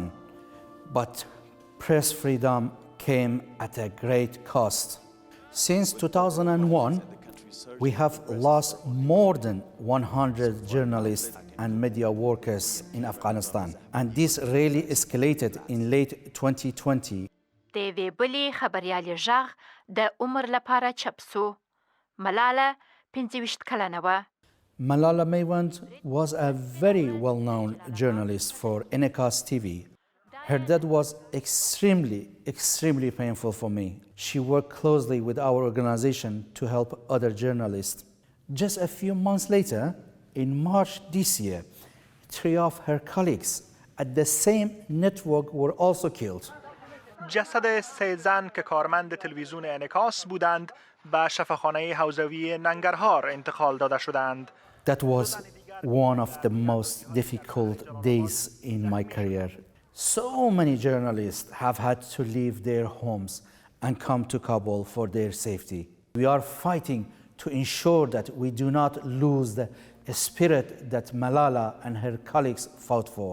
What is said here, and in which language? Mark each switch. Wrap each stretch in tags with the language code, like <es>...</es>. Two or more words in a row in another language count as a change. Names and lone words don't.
<en>But press freedom came at a great cost. Since 2001, we have lost more than 100 journalists and media workers in Afghanistan, and this really escalated in late 2020.</en> <ps>د یوې بلې خبریالې غږ د عمر لپاره چپ سو. ملاله 25 کلنه وه.</ps> <en>Malala Maiwand was a very well-known journalist for Enacast TV. Her death was extremely painful for me. She worked closely with our organization to help other journalists. Just a few months later, in March this year, 3 of her colleagues at the same network were also killed.</en> <fa>جسد 3 زن که کارمند تلویزیون انعکاس بودند به شفاخانه حوزوی ننگرهار انتقال داده شدند.</fa> <en>That was one of the most difficult days in my career. So many journalists have had to leave their homes and come to Kabul for their safety. We are fighting to ensure that we do not lose the spirit that Malala and her colleagues fought for.</en>